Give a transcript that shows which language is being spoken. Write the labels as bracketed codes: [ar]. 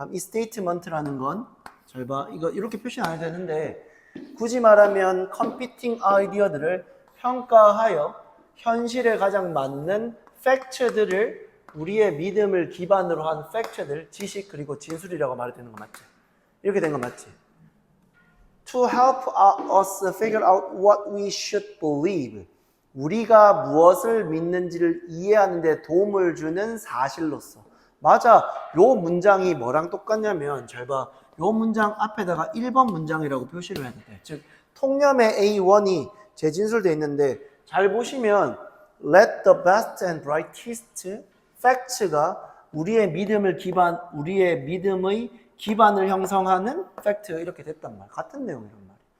[ko] 그럼 이 스테이트먼트라는 건 잘 봐. 이거 이렇게 표시 안 해도 되는데 굳이 말하면 컴피팅 아이디어들을 평가하여 현실에 가장 맞는 팩트들을 우리의 믿음을 기반으로 한 팩트들, 지식 그리고 진술이라고 말해도 되는 거 맞지? 이렇게 된 거 맞지? [en] To help us figure out what we should believe. [ko] 우리가 무엇을 믿는지를 이해하는 데 도움을 주는 사실로서. 맞아. 요 문장이 뭐랑 똑같냐면 잘 봐. 요 문장 앞에다가 1번 문장이라고 표시를 해도 돼. 즉 통념의 A1이 재진술되어 있는데 잘 보시면 [en] Let the best and brightest facts [ko] 가 우리의 믿음의 기반을 형성하는 팩트 이렇게 됐단 말이야. 같은 내용이란 말이야.